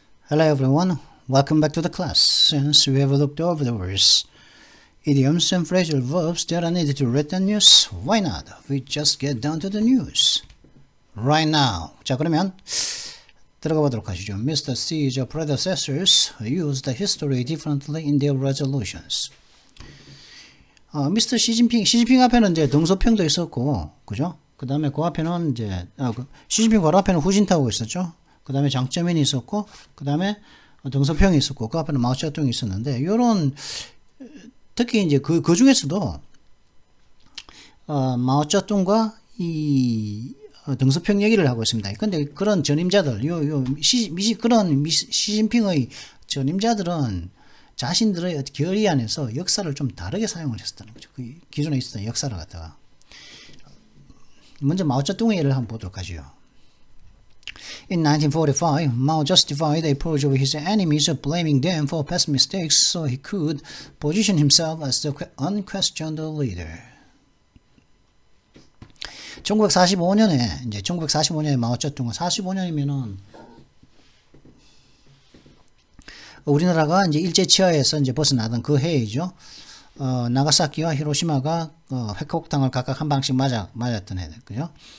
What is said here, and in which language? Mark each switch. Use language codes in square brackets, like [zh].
[en] Hello everyone, welcome back to the class. Since we have looked over the words, idioms and phrasal verbs that are needed to read the news, why not? We just get down to the news. Right now. [ko] 자, 그러면 들어가 보도록 하시죠. [en] Mr. C's predecessors used the history differently in their resolutions. Mr. [ko] 시진핑 앞에는 이제 등소평도 있었고, 그죠? 그 다음에 그 앞에는 이제, 시진핑 바로 앞에는 후진타오가 있었죠? 그 다음에 장쩌민이 있었고, 그 다음에 등소평이 있었고, 그 앞에는 마오쩌둥이 있었는데, 요런, 특히 이제 그 중에서도, 마오쩌둥과 이, 등소평 얘기를 하고 있습니다. 근데 그런 전임자들, 시진핑의 전임자들은 자신들의 결의 안에서 역사를 좀 다르게 사용을 했었다는 거죠. 그 기존에 있었던 역사를 갖다가. 먼저 마오쩌둥의 예를 한번 보도록 하죠. [en] In 1945, Mao justified the approach of his enemies, blaming them for past mistakes so he could position himself as the unquestioned leader. [ko] 1945년에 마오쩌둥은 45년이면은 우리나라가 이제 일제 치하에서 이제 벗어나던 그 해이죠. 나가사키와 히로시마가 핵폭탄을 각각 한 방씩 맞았던 해들, 그죠?